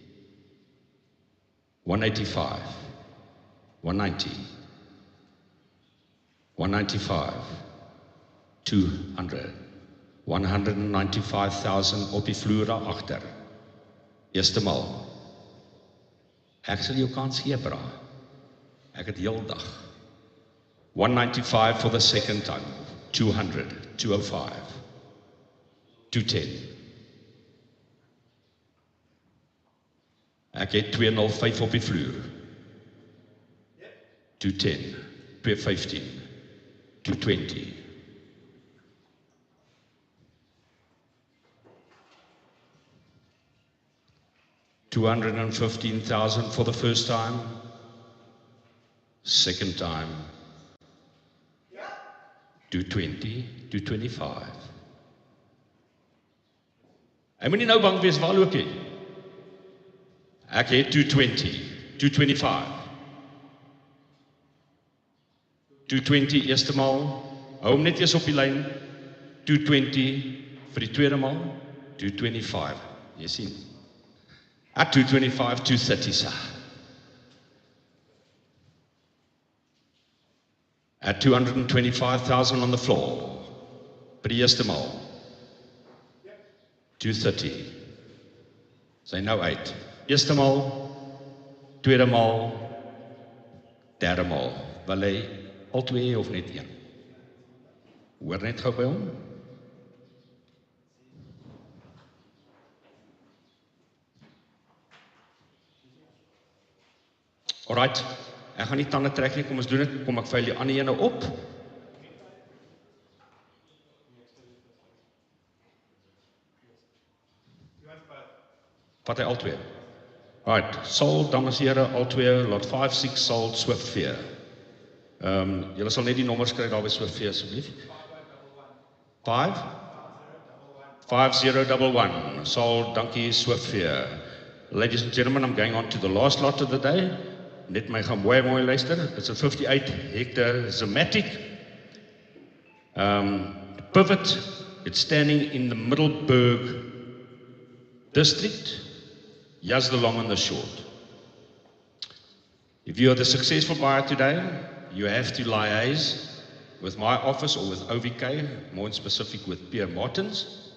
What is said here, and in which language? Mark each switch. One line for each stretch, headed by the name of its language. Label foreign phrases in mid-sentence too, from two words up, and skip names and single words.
Afrikaans: 185, 190, 195, 200, 195,000 op die vloer daar agter. Eerste maal. Ek sal jou kans gee, bra. Ek het heel dag. 195
English: for the second time.
Afrikaans: 200, 205, 210. Ek het 205 op die vloer. 210, 215, 220.
English: $215,000 for the first time. Second time. 220, 225.
Afrikaans: Hy moenie nou bang wees, waar loop jy? Ek het 220, 225. 220 eerste maal, hou hom net eers op die lyn, 220 vir die tweede maal, 225, jy sien.
English: At 225, 230, sir. At 225,000 on the floor,
Afrikaans: vir die eerste maal, 230. Sy nou uit. Eerste maal, tweede maal, derde maal. Wil hy al twee of net een? Hoor net gou by hom. Alright, ek gaan nie tande trek nie, kom ons doen dit, kom ek vuil die ander ene op. Vat hy al twee.
English: Right, sold,
Afrikaans: dames en here, al twee,
English: lot 5, 6, sold, Swift Fear.
Afrikaans: Julle sal net die nommers kry daar by Swift Fear, asseblief.
English: 5? 5011, sold, dankie, Swift Fear. Ladies and gentlemen, I'm going on to the last lot of the day.
Afrikaans: Net my gaan mooi luister.
English: It's a 58 hectare Zematic. Pivot, it's standing in the Middelburg district. Here's the long and the short. If you are the successful buyer today, you have to liaise with my office or with OVK, more specific with Pierre Martins.